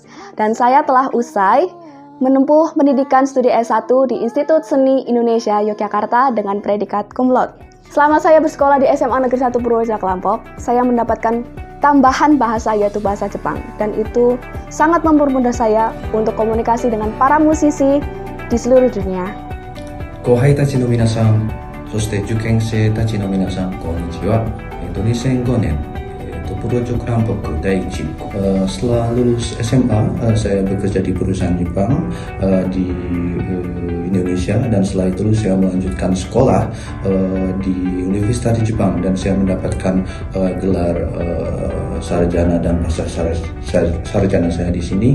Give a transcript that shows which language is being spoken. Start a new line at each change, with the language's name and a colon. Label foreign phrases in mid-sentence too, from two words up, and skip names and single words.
Indonesian: Dan saya telah usai menempuh pendidikan studi S1 di Institut Seni Indonesia Yogyakarta dengan predikat cum laude. Selama saya bersekolah di SMA Negeri 1 Purworejo Klampok, saya mendapatkan tambahan bahasa yaitu bahasa Jepang. Dan itu sangat mempermudah saya untuk komunikasi dengan para musisi di seluruh dunia.
Japanese: 後輩たちの皆さん, そして受験生たちの皆さん、こんにちは。2005 年、Purworejo Klampok第1.
Indonesian: Setelah lulus SMA, saya bekerja di perusahaan Jepang di Indonesia, dan setelah itu saya melanjutkan sekolah di Universitas di Jepang, dan saya mendapatkan gelar sarjana dan pasca sarjana saya di sini.